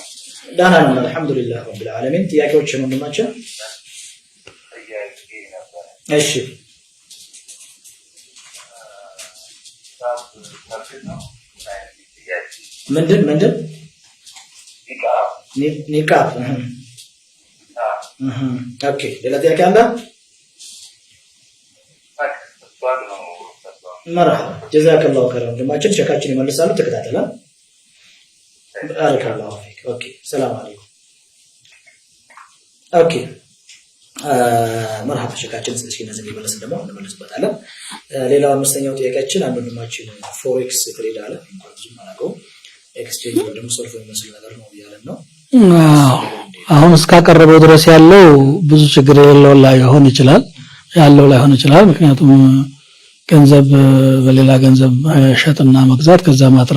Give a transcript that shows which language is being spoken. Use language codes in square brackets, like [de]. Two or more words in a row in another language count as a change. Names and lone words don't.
[am] ደህና ነን [ar] الحمد لله رب العالمين [am] ጥያቄዎችን ወንድማችን እሺ ምንድን ኒቃብ ኦኬ ሌላ ጥያቄ አለ [ar] مرحبا جزاك الله خيرا [am] ወንድማችን ሸካችን ይመልሳሉ ተከታተለን [ar] بارك الله فيك اوكي السلام عليكم اوكي مرحبا [am] ሸካችን እስኪ ነዚህ ይመልስ ደግሞ እንመልስበታለን ሌላው አምስተኛው ጥያቄያችን አንዱ ወንድማችን [en] forex trade [am] አለ እንኳን ብዙ ማናቀው ኤክስቼንጅ ወይም ሶልፍ የሚመስል ነገር ነው ያለን ነው አሁን እስካቀረበው ድረስ ያለው ብዙ ችግር የሌለው ላይ ሆን ይችላል ያለው ላይ ሆን ይችላል ምክንያቱም ገንዘብ በሌላ ገንዘብ ሸጥና መግዛት ከዛ ማጥረፍ